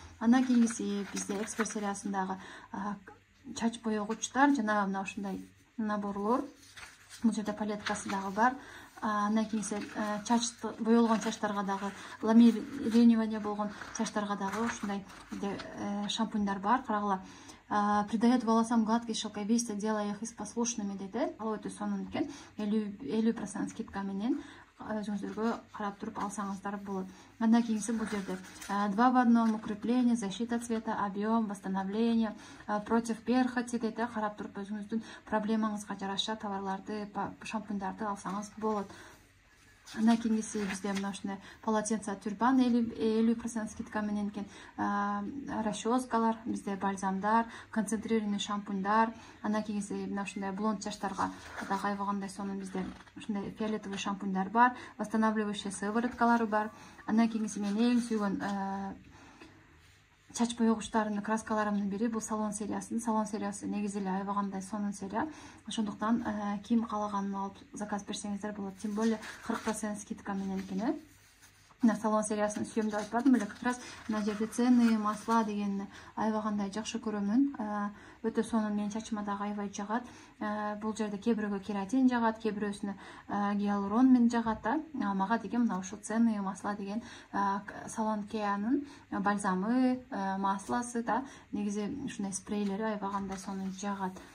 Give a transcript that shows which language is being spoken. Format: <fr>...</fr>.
<ky>Андан кийинкиси бизде эксперт сериясындагы чач боёгучтар жана мына ушундай наборлор. Бул жерде палеткасы дагы бар. Андан кийинси боёлгон чачтарга дагы, ламелирование болгон чачтарга дагы ушундай шампуньдар бар. Карагыла,</ky> <ru>придает волосам гладкий шелковистый, делая их послушными дейт.</ru> <ky>Ал өтө сонун экен. 50% скидка менен өзүңүздөргө карап туруп алсаңыздар болот. Андан кийинси бул жерде</ky> <ru>2 в 1 укрепление, защита цвета, объем, восстановление, против перхоти дейт.</ru> <ky>Карап туруп өзүңүздүн проблемаңызга жараша товарларды, шампуньдарды алсаңыз болот. Андан кийинкиси бизде мына ушундай полотенце тюрбан 50% скидка менен экен. Расческалар, бизде бальзамдар, концентрированный шампуньдар. Андан кийинкиси мына ушундай блонд чачтарга дагы аябагандай сонун бизде ушундай фиолетовый шампуньдар бар, восстанавливающий сывороткалары бар. Андан кийинкиси мен эң сүйгөн чач боёгучтарынын краскаларымдын бири бул салон сериясы. Салон сериясы негизи эле аябагандай сонун серия. Ошондуктан ким каалаганын алып заказ берсеңиздер болот. Тем более 40% скидка менен экен. Мына салон сериясын сүйөм деп айтпадым беле, как раз мына жерде ценные масла дегенди аябагандай жакшы көрөмүн. Өтө сонун, менин чачыма дагы аябай жагат. Бул жерде кээ бирөөгө кератин жагат, кээ бирөөсүнө гиалурон менен жагат да. Мага деген мына ушул ценные масла деген салон Кеанын бальзамы, масласы да, негизи ушундай спрейлери аябагандай сонун жагат.</ky>